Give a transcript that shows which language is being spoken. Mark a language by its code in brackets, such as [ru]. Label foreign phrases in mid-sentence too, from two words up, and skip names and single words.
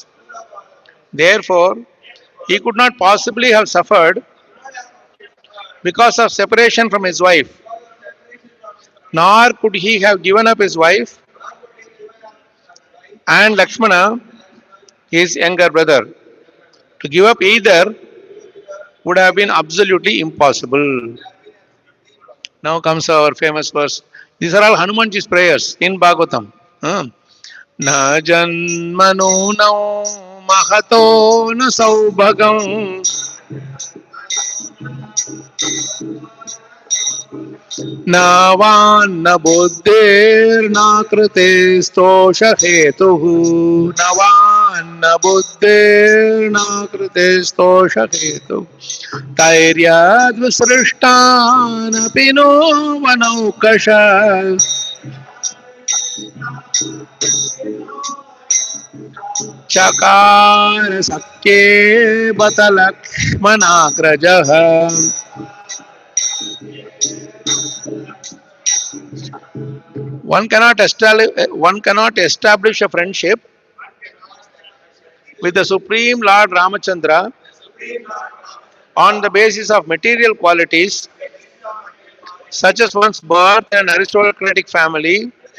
[en] Therefore, he could not possibly have suffered because of separation from his wife, nor could he have given up his wife and Lakshmana, his younger brother. To give up either would have been absolutely impossible. Now comes our famous verse. These are all Hanumanji's prayers in Bhagavatam. [sa] न जन्म नूनं महतो न सौभगं न वाङ् न बुद्धिर् न आकृतिस् तोष हेतुः न वाङ् न बुद्धिर् न आकृतिस् तोष हेतुः तैर्याद्विसृष्टानपि नो वनौकश चकार सख्ये बत लक्ष्मणाग्रजः. [en] One cannot establish a friendship with the Supreme Lord Ramachandra on the basis of material qualities such as one's birth and aristocratic family,